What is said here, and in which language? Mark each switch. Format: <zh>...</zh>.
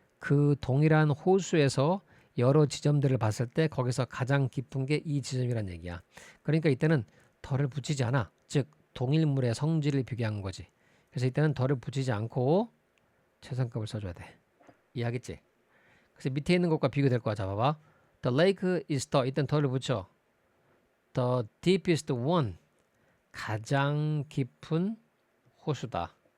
<ko>그 동일한 호수에서 여러 지점들을 봤을 때 거기서 가장 깊은 게 이 지점이란 얘기야. 그러니까 이때는 덜을 붙이지 않아. 즉 동일물의 성질을 비교한 거지. 그래서 이때는 덜을 붙이지 않고 최상급을 써줘야 돼. 이해하겠지? 그래서 밑에 있는 것과 비교될 거야. 잡아봐.</ko> <en>The lake is the</en> <ko>이땐 덜을 붙여.</ko> <en>The deepest one</en> <ko>가장 깊은 호수다.</ko>